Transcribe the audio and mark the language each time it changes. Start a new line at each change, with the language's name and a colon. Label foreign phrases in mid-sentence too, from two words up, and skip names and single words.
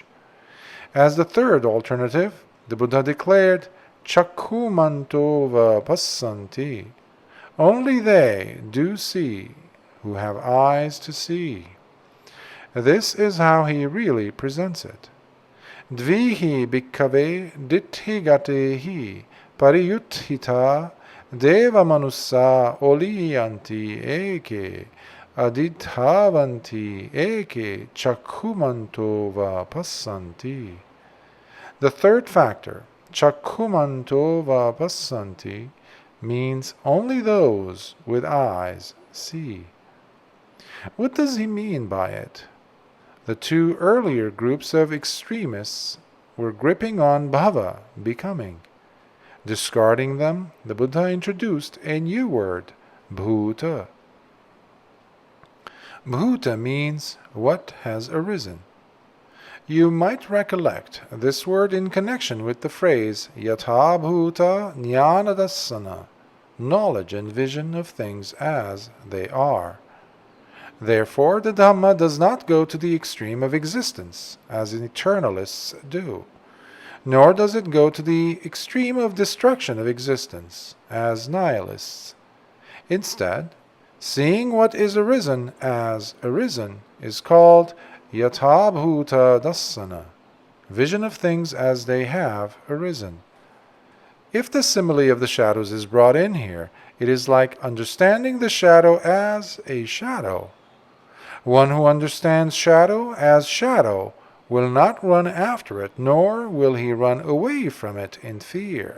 English: As the third alternative, the Buddha declared
Pali: chakkhumantova passanti.
English: Only they do see who have eyes to see. This is how he really presents it.
Pali: Dvihi bhikkave ditti gatehi pariyutthita devamanussa oliyanti eke adidhavanti eke chakkhumantova passanti.
English: The third factor,
Pali: chakkhumantova passanti,
English: means only those with eyes see. What does he mean by it? The two earlier groups of extremists were gripping on bhava, becoming. Discarding them, the Buddha introduced a new word, bhuta. Bhuta means what has arisen. You might recollect this word in connection with the phrase
Pali: yatha bhuta ñāṇadassana,
English: knowledge and vision of things as they are. Therefore, the Dhamma does not go to the extreme of existence, as eternalists do, nor does it go to the extreme of destruction of existence, as nihilists. Instead, seeing what is arisen as arisen is called
Pali: yatha bhuta dassana,
English: vision of things as they have arisen. If the simile of the shadows is brought in here, it is like understanding the shadow as a shadow. One who understands shadow as shadow will not run after it, nor will he run away from it in fear.